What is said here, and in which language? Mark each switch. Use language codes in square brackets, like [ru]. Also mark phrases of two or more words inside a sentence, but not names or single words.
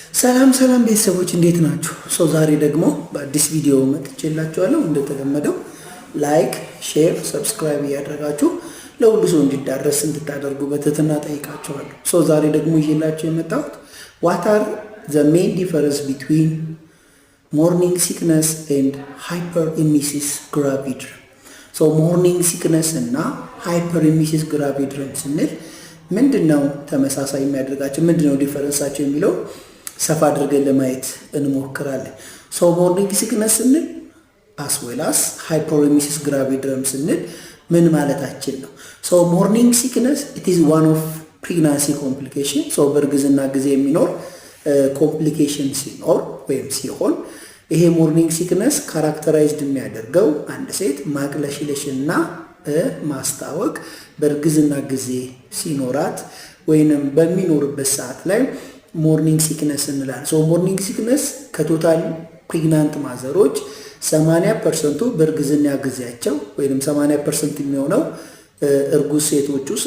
[am] ሰላም ሰላም ቤተሰቦች እንዴት ናችሁ? ዛሬ ደግሞ በአዲስ ቪዲዮ መጥቼላችኋለሁ። እንደተለመደው ላይክ፣ ሼር፣ ሰብስክራይብ እያደረጋችሁ ለሁሉ ሰው እንዲዳረስ እንድታደርጉ በትህትና ጠይቃችኋለሁ። ዛሬ ደግሞ ይዤላችሁ የመጣሁት [en] what are the main difference between morning sickness and hyperemesis gravidarum? morning sickness [am] እና [en] hyperemesis gravidarum [am] ስንል ምንድነው ተመሳሳይ የሚያደርጋቸው ምንድነው ዲፈረንሳቸው የሚለው ሰፋ አድርገን ለማየት እንሞክራለን። [en] morning sickness [am] ስንል [en] as well as hyperemesis gravidarum [am] ስንል ምን ማለታችን ነው? [en] morning sickness it is one of pregnancy complication [am] በእርግዝና ጊዜ የሚኖር ኮምፕሊኬሽን ሲኖር ወይም ሲሆን ይሄ [en] morning sickness [am] ካራክተራይዝድ የሚያደርገው አንድ ሴት ማቅለሽለሽና ማስታወቅ በእርግዝና ጊዜ ሲኖራት ወይንም በሚኖርበት ሰዓት ላይ [en] morning sickness [am] እንላለን። [en] morning sickness [am] ከቶታል ፕሬግናንት ማዘሮች 80% በእርግዝና ጊዜያቸው ወይንም 80% የሚሆነው እርጉዝ ሴቶች ውስጥ